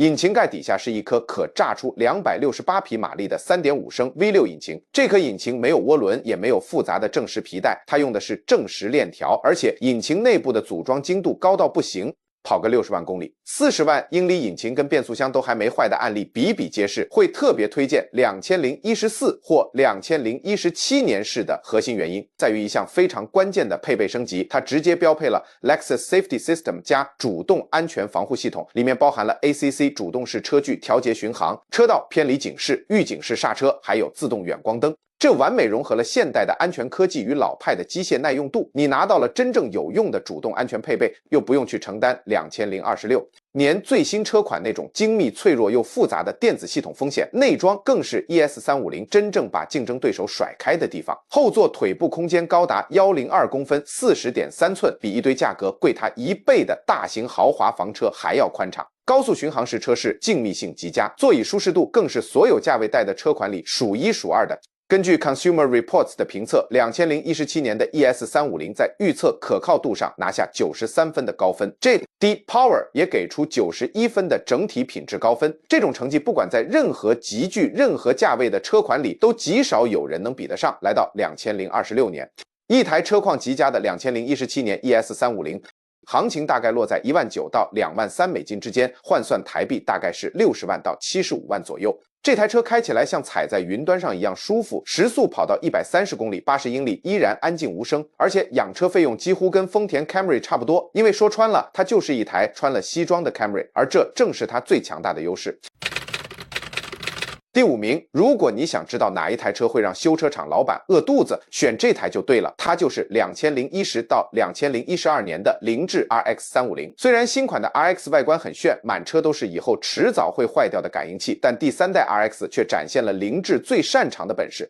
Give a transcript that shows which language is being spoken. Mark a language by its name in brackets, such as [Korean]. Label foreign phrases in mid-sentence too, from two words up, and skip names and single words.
[Chinese] 引擎盖底下是一颗可炸出268匹马力的 3.5 升 V6 引擎，这颗引擎没有涡轮，也没有复杂的正时皮带，它用的是正时链条，而且引擎内部的組装精度高到不行，跑個60万公里，40万英里引擎跟变速箱都還沒壞的案例比比皆是，會特別推薦2014或 2017年式的核心原因在於一項非常關鍵的配備升級，它直接標配了 Lexus Safety System 加主動安全防護系統，裡面包含了 ACC 主動式車距調節巡航、車道偏離警示、預警式剎車，還有自動遠光燈。這完美融合了現代的安全科技與老派的機械耐用度，你拿到了真正有用的主動安全配備，又不用去承擔2026年最新車款那種精密脆弱又複雜的電子系統風險。內裝更是 ES350真正把競爭對手甩開的地方。後座腿部空間高達102公分 40.3 寸，比一堆價格貴它1倍的大型豪華房車還要寬敞。高速巡航式車室靜謐性極佳，座椅舒適度更是所有價位帶的車款裡數1數2的。根據 Consumer Reports 的評測，2017年的 ES350在預測可靠度上拿下93分的高分，這 Deep Power 也給出91分的整體品質高分。這種成績不管在任何級距、任何價位的車款裡，都極少有人能比得上。來到2026年，一台車況極佳的2017年 ES350。行情大概落在19000到23000美金之間，換算台幣大概是60萬到75萬左右。這台車開起來像踩在雲端上一樣舒服，時速跑到130公里，80英里依然安靜無聲，而且養車費用幾乎跟豐田 Camry 差不多。因為說穿了，它就是一台穿了西裝的 Camry， 而這正是它最強大的優勢。第5名，如果你想知道哪一台車會讓修車廠老闆餓肚子，選這台就對了，它就是2010到2012年的凌志 RX350。雖然新款的 RX 外觀很炫，滿車都是以後遲早會壞掉的感應器，但第3代 RX 卻展現了凌志最擅長的本事。